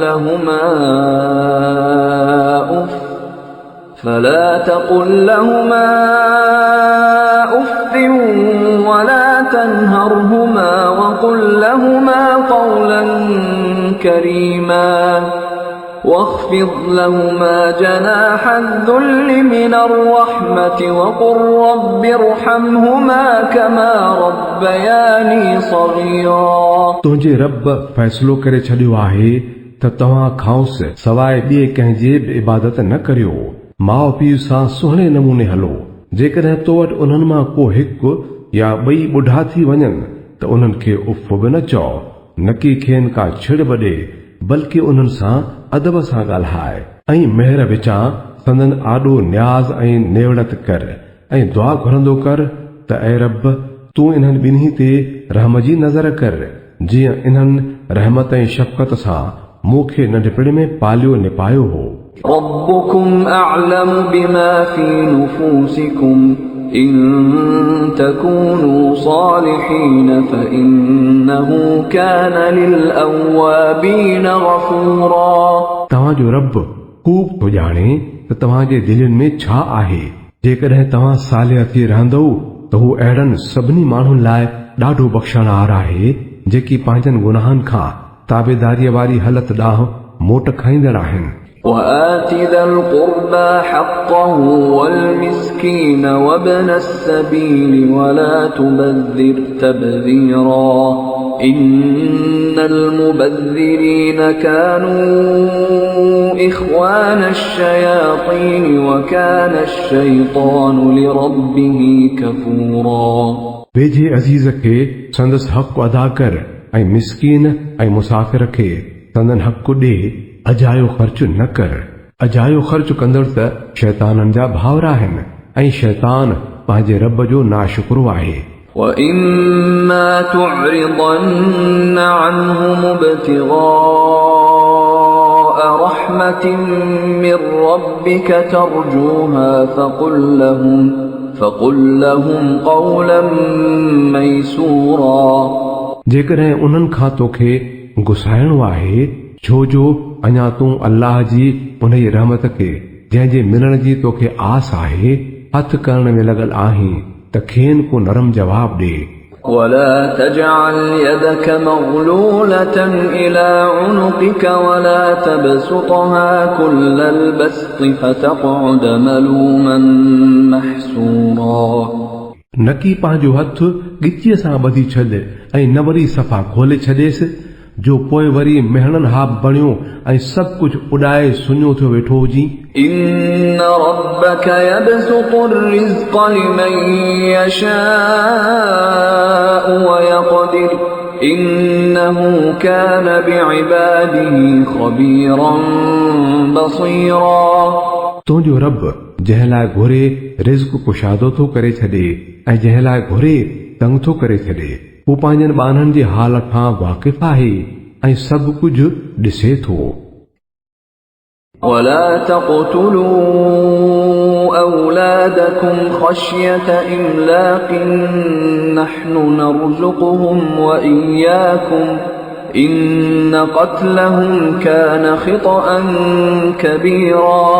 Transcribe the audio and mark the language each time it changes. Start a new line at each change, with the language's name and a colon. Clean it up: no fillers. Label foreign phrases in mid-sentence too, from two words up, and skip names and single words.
Arabic: لهما أف ولا تنهرهما وقل لهما قولا كريما واخفض لهما جناح الذل من الرحمة وقل رب ارحمهما كما ربياني صغيرا
Sindhi: तुंहिंजे रब फ़ैसिलो करे छॾियो आहे त तव्हां खांसि सवाइ ॿिए कंहिंजे बि इबादत न करियो। माउ पीउ सां सुहिणे नमूने हलो। जेकॾहिं तो वटि उन्हनि मां को हिकु या ॿई ॿुढा थी वञनि त उन्हनि खे उफ़ बि न चओ न की खेनि का छिड़ बि बल्कि उन्हनि सां अदब सां ॻाल्हाए ऐं मेहर विचां संदन आॾो न्याज़ ऐं नेवड़त कर ऐं दुआ घुरंदो कर त ऐं रब तूं इन्हनि ॿिन्ही ते रहम जी नज़र कर जीअं इन्हनि रहमत ऐं शफ़क़त सां मूंखे नंढपिण में पालियो निपायो हो।
Arabic: ربكم أعلم بما في نفوسكم إن تكونوا صالحين فإنه كان للأوابين غفورا
Sindhi: तव्हांजो रब खूब थो ॼाणे त तव्हांजे दिलनि में छा आहे। जेकॾहिं तव्हां सालिह थी रहंदव त हू अहिड़नि सभिनी माण्हुनि लाइ ॾाढो बख़्शणहार आहे जेकी पंहिंजनि गुनाहनि खां ताबेदारीअ वारी हालत ॾांहुं मोट खाईंदड़ आहिनि।
Arabic: وآت ذا القربى حقه والمسكين وابن السبيل ولا تبذر تبذيرا إن المبذرين كانوا إخوان الشياطين وكان الشيطان لربه كفورا
Sindhi: वेझे अज़ीज़ खे संदसि हक़ अदा कर ऐं मिस्कीन ऐं मुसाफ़िर खे संदन हक़ ॾे अजायो ख़र्च न कर। अजायो ख़र्च कंदड़ त शैताननि जा भाउर आहिनि ऐं शैतान पंहिंजे रब जो नाशुक्रो आहे।
Arabic: وَإِمَّا تُعْرِضَنَّ عَنْهُمُ ابْتِغَاءَ رَحْمَةٍ مِّن رَّبِّكَ تَرْجُوهَا فَقُل لَّهُمْ قَوْلًا مَّيْسُورًا।
Sindhi: जेकॾहिं उन्हनि खां तोखे गुसाइणो आहे छो जो अञा तूं अल्लाह जी उन जी रहमत खे जंहिंजे मिलण जी तोखे आस आहे हथ करण में लॻल आहीं त खेनि को नरम जवाब ॾे।
Arabic: ولا تجعل يدك مغلولة إلى عنقك ولا تبسطها كل البسط فتقعد ملوما محسورا।
Sindhi: नकी पंहिंजो हथ गिचीअ सां ॿधी छॾ ऐं न वरी सफ़ा खोले छॾेसि जो पोइ वरी मेहणनि हा बणियो ऐं सभु कुझु उॾाए सुञो थियो वेठो हुजी।
Arabic: إن ربك يبسط الرزق لمن يشاء ويقدر إنه كان بعباده خبيرا بصيرا।
Sindhi: तुंहिंजो रब जंहिं लाइ घुरे रिज़्क़ कुशादो थो करे छॾे ऐं जंहिं लाइ घुरे तंग थो करे छॾे हू पंहिंजनि ॿारनि जे हाल खां वाक़िफ़ आहे ऐं सभु कुझु ॾिसे थो।
Arabic: ولا تقتلوا أولادكم خشية إملاق نحن نرزقهم وإياكم إن قتلهم كان خطأ كبيرا।